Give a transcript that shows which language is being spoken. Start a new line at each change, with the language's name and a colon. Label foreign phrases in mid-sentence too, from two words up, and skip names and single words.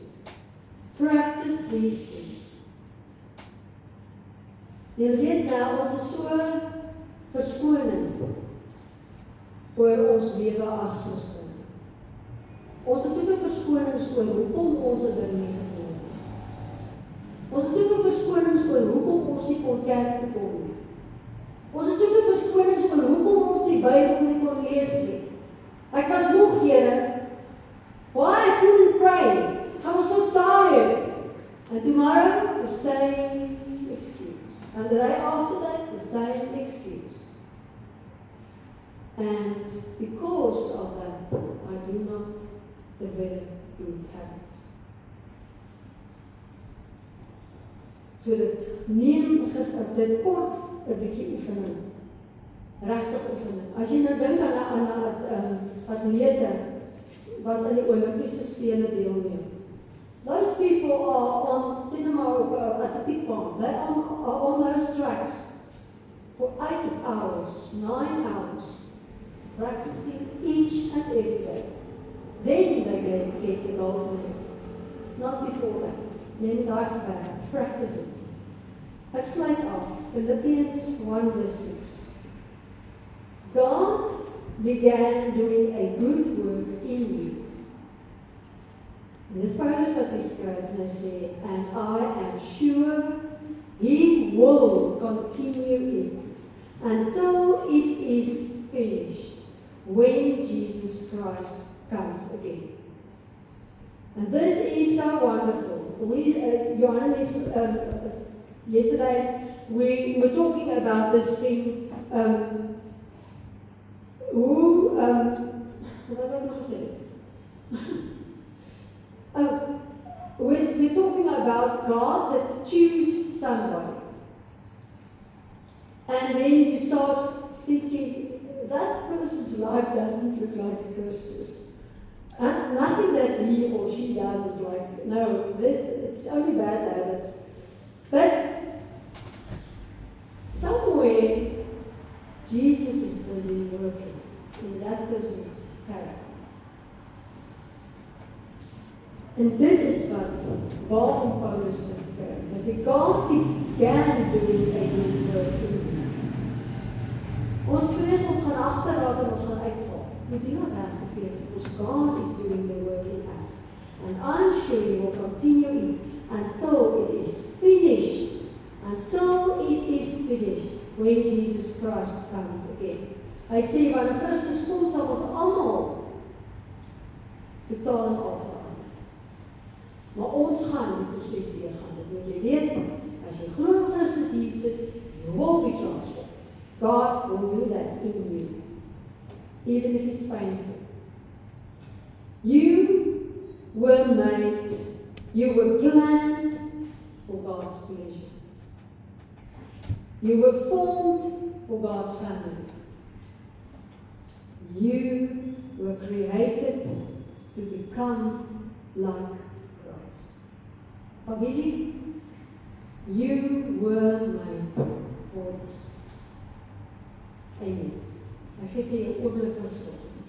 English: Practice these things.
Afrikaans: Jy weet nou, ons is so verskonend oor ons lewe as Christen. Ons het soveel verskonings oor hoekom ons 'n ding nie gedoen het. Ons het soveel verskonings oor hoekom ons nie kon kerk toe kom nie. Ons het soveel verskonings oor hoekom ons die Bybel nie kon lees nie. Ek was moeg, Here.
English: Why I couldn't pray? I was so tired. And tomorrow, the same excuse. And the day after that, the same excuse. And because of that, I do not develop good habits.
Afrikaans: So dit kort 'n bietjie oefening. Regtig oefening. As jy nou dink aan 'n atlete wat aan die Olimpiese spele deelneem.
English: Those people are on cinema atletiekbaan. They are on those tracks for 8 hours, 9 hours, practicing each and every day. Then they get the gold medal. Not before that.
Afrikaans: Neem het hard werk.
English: Practice it.
Afrikaans: Ek sluit af.
English: Philippians 1 verse 6. God began doing a good work in you.
Afrikaans: En dis Paulus wat hy skryf en hy sê,
English: and I am sure he will continue it until it is finished when Jesus Christ comes again. And this is so wonderful. Johannes, yesterday we were talking about this thing,
Afrikaans: wat had ek nog gesê?
English: We're talking about God that choose somebody. And then you start thinking, that person's life doesn't look like Christus. Nothing that he or she does is like, no, it's only bad habits. But somewhere, Jesus is busy working in that person's character.
Afrikaans: En dit is waarom Paulus dit skryf. Hy sê,
English: God began doing a good work in you.
Afrikaans: Ons vrees ons gaan agterraak en ons gaan uitval.
English: We do not have to fear because God is doing the work in us. And I'm sure He will continue it until it is finished. Until it is finished when Jesus Christ comes again.
Afrikaans: Hy sê, wanneer Christus kom, sal ons almal totaal en al verander. Maar ons gaan die proses deurgaan. Dit moet jy weet, as jy glo in Christus Jesus,
English: you will be transformed. God will do that in you, even if it's painful. You were made, you were planned for God's pleasure. You were formed for God's family. You were created to become like Christ. Familie, you were made for this. Amen.
Afrikaans: Ek gee vir jou 'n oomblik van stilte.